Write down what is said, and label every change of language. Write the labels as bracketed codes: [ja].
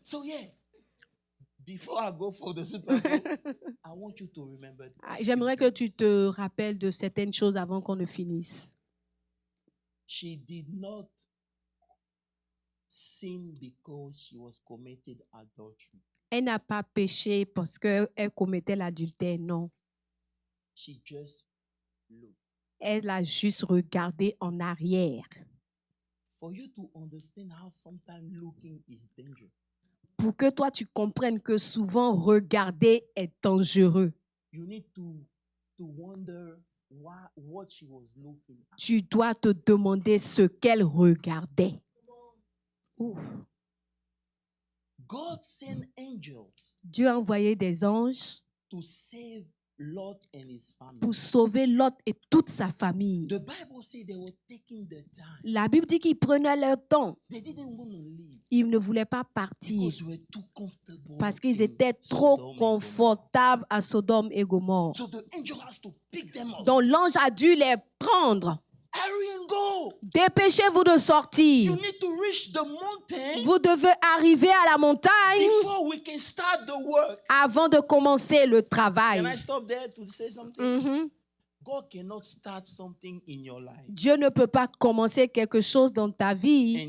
[en] So yeah, before I go for the Super Bowl, I want you to remember. [fr] J'aimerais que tu te rappelles de certaines choses avant qu'on ne finisse. [en] She did not sin because she was committed adultery. [fr] Elle n'a pas péché parce qu'elle commettait l'adultère, non. [en] She just looked. [fr] Elle a juste regardé en arrière. [en] For you to understand how sometimes looking is dangerous. [fr] Pour que toi tu comprennes que souvent regarder est dangereux. [en] You need to wonder what she was looking at. [fr] Tu dois te demander ce qu'elle regardait. Ouf. [en] God sent angels. [fr] Dieu a envoyé des anges [en] To save Lot and his family. [fr] Pour sauver Lot et toute sa famille. [en] The Bible says they were taking their time. [fr] La Bible dit qu'ils prenaient leur temps. [en] They didn't want to leave. [fr] Ils ne voulaient pas partir [en] Because they were too comfortable [fr] parce qu'ils étaient trop confortables à Sodome et Gomorrhe. [en] So the angel has to pick them up. [fr] Donc l'ange a dû les prendre. [en] Hurry and go. [fr] Dépêchez-vous de sortir. [en] You need to reach the mountain. [fr] Vous devez arriver à la montagne [en] Before we can start the work. [fr] Avant de commencer le travail. [en] Can I stop there to say something? God cannot start something in your life. [fr] Dieu ne peut pas commencer quelque chose dans ta vie